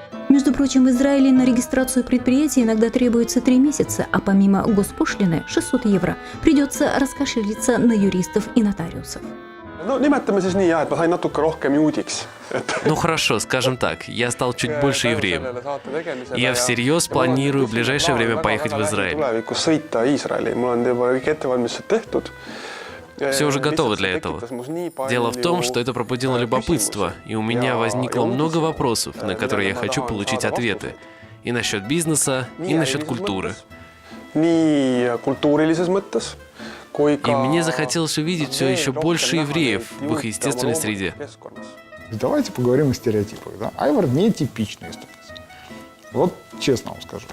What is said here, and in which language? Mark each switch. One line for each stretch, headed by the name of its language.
Russian: Между прочим, в Израиле на регистрацию предприятия иногда требуется 3 месяца, а помимо госпошлины 600 евро придется раскошелиться на юристов и нотариусов.
Estonian: No nimetame siis nii, et ma sain natuke rohkem juudiks.
Russian: Ну хорошо, скажем так, я стал чуть больше евреем. Я всерьез планирую в ближайшее время поехать в Израиль.
Estonian: Tulevikus sõita Iisraeli. Mul on juba kõik ettevalmistused tehtud.
Russian: Все уже готово для этого. Дело в том, что это пробудило любопытство, и у меня возникло много вопросов, на которые я хочу получить ответы. И насчет бизнеса, и насчет культуры.
Estonian: Nii kultuurilises mõttes
Russian: И мне захотелось увидеть все еще больше евреев в их естественной среде. Давайте поговорим о стереотипах. Да? Айвар не типичный эстонец. Вот честно вам скажу.